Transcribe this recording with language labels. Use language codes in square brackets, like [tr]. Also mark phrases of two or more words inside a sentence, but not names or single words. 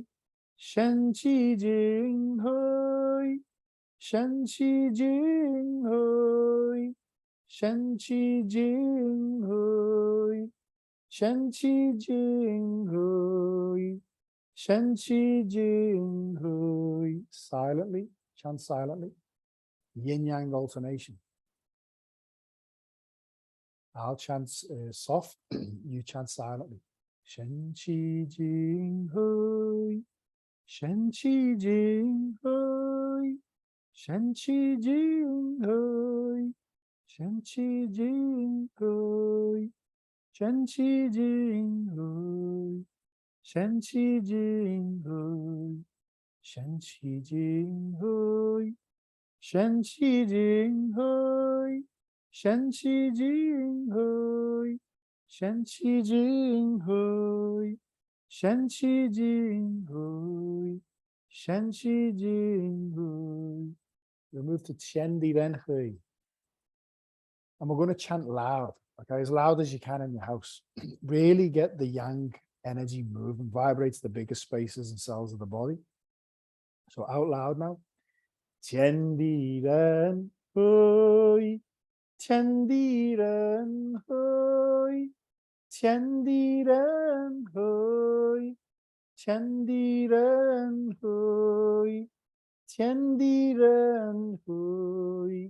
[en] Shen Qi Jing Hui. Shen Qi Jing Hui. Shen Qi Jing Hui. Shen Qi Jing Hui. Shen Qi Jing Hui. Silently, chant silently. Yin Yang alternation. I'll chant soft, you chant silently. Shen Qi Jing Hui. Shen Qi Jing Hui. Shen Qi Jing Hui. Shen Qi Jing Hui. Shen Qi Jing Hui. Shen Qi Jing Hui. Shen Qi Jing Hui. Shen Qi Jing Hui. Shen Qi Jing Hui. Shen Qi Jing Hui. Shen Qi Jing Hui. Shen Qi Jing Hui. We move to Tian Di Ren Hui. And we're going to chant loud, okay, as loud as you can in your house. Really get the yang energy moving, vibrates the biggest spaces and cells of the body. So out loud now. Tian Di Ren Hui. Tian Di Ren Hui. Tian Di Ren Hui. Tian Di Ren Hui. Tian Di Ren Hui.